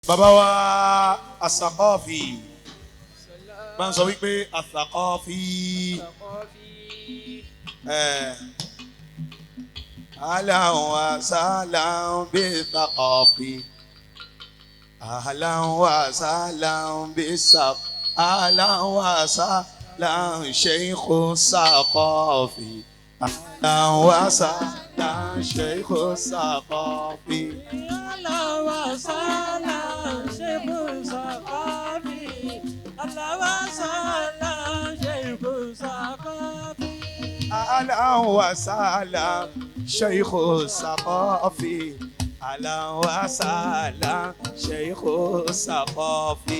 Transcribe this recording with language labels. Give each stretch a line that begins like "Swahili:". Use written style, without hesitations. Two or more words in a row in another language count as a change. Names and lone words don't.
Yoruba: bàbá wa As-Saqafi máa ń sọ wípé
Arabic: الثقافي أهلا وسهلا بالثقافي أهلا وسهلا بالثقافي أهلا وسهلا شيخ الثقافي أهلا وسهلا شيخ الثقافي. أهلا وسهلا شيخ الثقافي أهلا وسهلا شيخ الثقافي